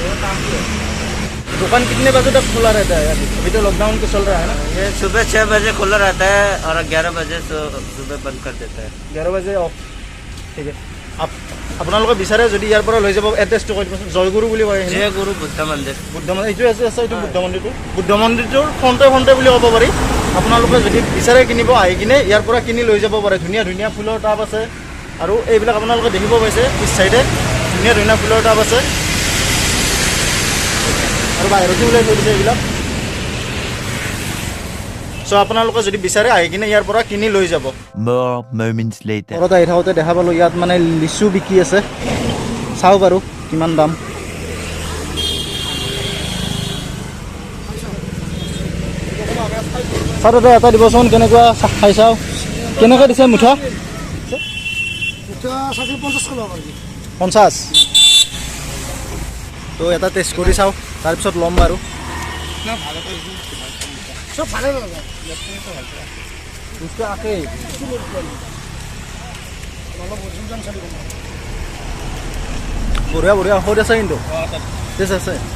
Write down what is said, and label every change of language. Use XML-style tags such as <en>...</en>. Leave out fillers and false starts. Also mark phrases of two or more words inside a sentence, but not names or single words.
<hi>दुकान कितने बजे तक खुला रहता है? अभी तो लॉकडाउन के चल रहा है ना। ये सुबह 6 बजे खुला रहता है और 11 बजे सुबह बंद कर देता है। 11 बजे ऑफ, ठीक है।</hi> <as>आप আপোনালোকে বিচাৰে যদি ইয়াৰ পৰা লৈ যাব এড্ৰেছটো কৈ দিবচোন জয়গুৰু বুলি কয়</as> <hi>जय गुरु बुद्ध मंदिर</hi> <as>বুদ্ধ মন্দিৰ এইটো আছে এইটো বুদ্ধ মন্দিৰটোৰ ফ্ৰণ্টে বুলি ক'ব পাৰি আপোনালোকে যদি বিচাৰে কিনিব আহি কিনে ইয়াৰ পৰা কিনি লৈ যাব পাৰে ধুনীয়া ধুনীয়া ফুলৰ টাব আছে আৰু এইবিলাক আপোনালোকে দেখিব পাইছে পিছ চাইডে ধুনীয়া ধুনীয়া ফুলৰ টাব আছে আৰু বাহিৰতো ওলাই থৈ দিছে এইবিলাক চ' আপোনালোকে যদি বিচাৰে আহি কিনে ইয়াৰ পৰা কিনি লৈ যাব</as> <en>More moments later.</en> <as>ঘৰত আহি থাকোঁতে দেখা পালোঁ ইয়াত মানে লিচু বিকি আছে চাওঁ বাৰু কিমান দাম চাওঁ দাদা এটা দিবচোন কেনেকুৱা খাই চাওঁ কেনেকৈ দিছে মুঠা 50 তো এটা টেষ্ট কৰি চাওঁ তাৰপিছত ল'ম বাৰু বঢ়িয়া বঢ়িয়া ঔষধ আছে কিন্তু টেষ্ট আছে</as>